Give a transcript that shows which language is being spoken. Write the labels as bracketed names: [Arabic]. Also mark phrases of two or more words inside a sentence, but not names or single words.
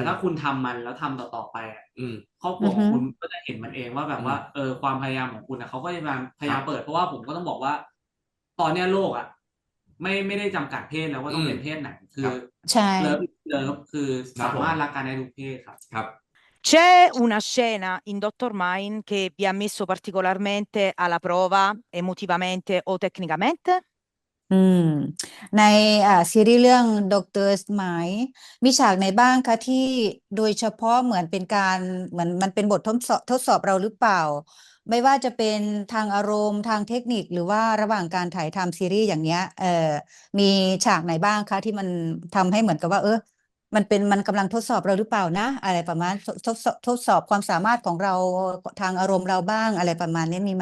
[Thai] ถ้าคุณทำมันแล้วทำต่อไปอะ อืม ครอบครั อื ว อ ของ ฮึ คุณก็จะเห็นมันเองว่าแบบว่า ความพยายามของคุณนะเขาก็จะพยายามเปิด เพราะว่าผมก็ต้องบอกว่า ตอนเนี้ยโลกอ่ะไม่ได้จำกัดเพศแล้วว่าต้องเป็นเพศไหน คื ครั อบ ใช่ เลิฟคือ ครับ สามารถรักกันได้ทุกเพศครับ ครับ [Italian] C'è una scena in Dr. Mind che vi ha messo particolarmente alla prova emotivamente o tecnicamente? [Thai] อืมในซีรีส์เรื่องด็อกเตอร์สไมล์มีฉากไหนบ้างคะที่โดยเฉพาะเหมือนเป็นการเหมือนมันเป็นบททดสอบเราหรือเปล่า ไม่ว่าจะเป็นทางอารมณ์ทางเทคนิคหรือว่าระหว่างการถ่ายทำซีรีส์อย่างเงี้ยมีฉากไหนบ้างคะที่มันทำให้เหมือนกับว่ามันกำลังทดสอบเราหรือเปล่านะ อะไรประมาณทดสอบความสามารถของเราทางอารมณ์เราบ้างอะไรประมาณนี้มีไหม